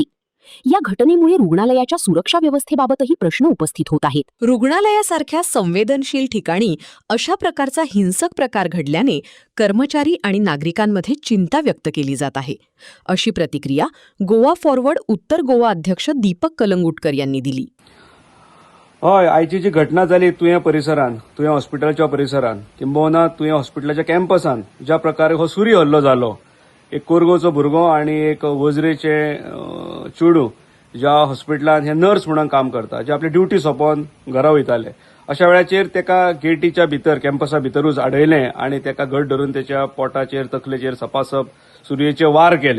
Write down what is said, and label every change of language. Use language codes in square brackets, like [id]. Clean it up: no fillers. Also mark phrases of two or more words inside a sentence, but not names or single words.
[mr] या घटनेमुळे रुग्णालयाच्या सुरक्षा व्यवस्थेबाबतही प्रश्न उपस्थित होत आहेत. रुग्णालयासारख्या संवेदनशील ठिकाणी अशा प्रकारचा हिंसक प्रकार घडल्याने कर्मचारी आणि नागरिकांमध्ये चिंता व्यक्त केली जात आहे, अशी प्रतिक्रिया गोवा फॉरवर्ड उत्तर गोवा अध्यक्ष दीपक कलंगुटकर यांनी दिली. [kok] हय, आयची जी घटना जाली तुये परिसरान, तुये हॉस्पिटलच्या परिसरान किंबहुना तुये हॉस्पिटलाच्या कॅम्पसान ज्या प्रकारे हो सुरी हल्लो जालो, एक कोरगोवचो भुरगो आणि एक वजरेचे चेडू ज्या हॉस्पिटलान हे नर्स म्हणून काम करता, जे आपली ड्युटी सोंपोवन घरा वयताले, अशा वेळाचेर तेका गेटीच्या भितर कॅम्पसा भितरूच आडयले आणि तेका घट धरून त्याच्या पोटाचेर तकलेचेर सपासप सुरयेचे वार केले.